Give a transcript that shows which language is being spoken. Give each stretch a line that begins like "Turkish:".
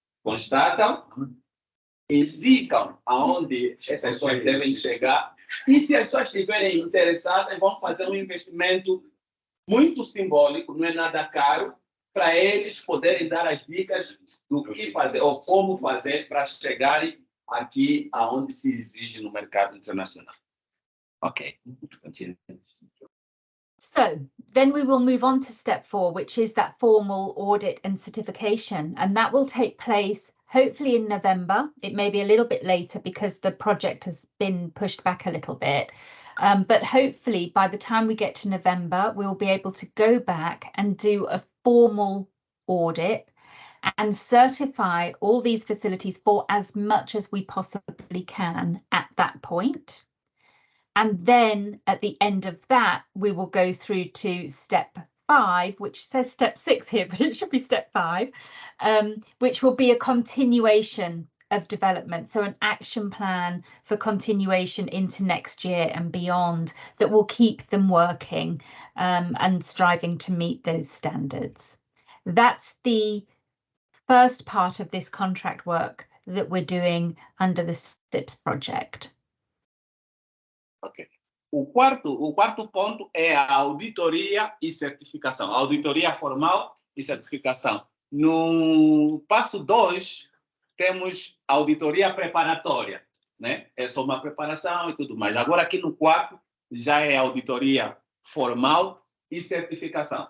Portuguese: Constatam, indicam aonde essas pessoas devem chegar, e se as pessoas estiverem interessadas, vão fazer um investimento muito simbólico, não é nada caro, para eles poderem dar as dicas do que fazer ou como fazer para chegarem aqui aonde se exige no mercado internacional. Ok, continue.
English: So then we will move on to step 4, which is that formal audit and certification, and that will take place hopefully in November. It may be a little bit later because the project has been pushed back a little bit. But hopefully by the time we get to November, we'll be able to go back and do a formal audit and certify all these facilities for as much as we possibly can at that point. And then at the end of that, we will go through to step 5, which says step 6 here, but it should be step 5, which will be a continuation of development. So an action plan for continuation into next year and beyond that will keep them working and striving to meet those standards. That's the first part of this contract work that we're doing under the SIPS project. Ok.
Portuguese: O quarto ponto é a auditoria e certificação. A auditoria formal e certificação. No passo 2, temos auditoria preparatória, né? É só uma preparação e tudo mais. Agora, aqui no quarto, já é auditoria formal e certificação.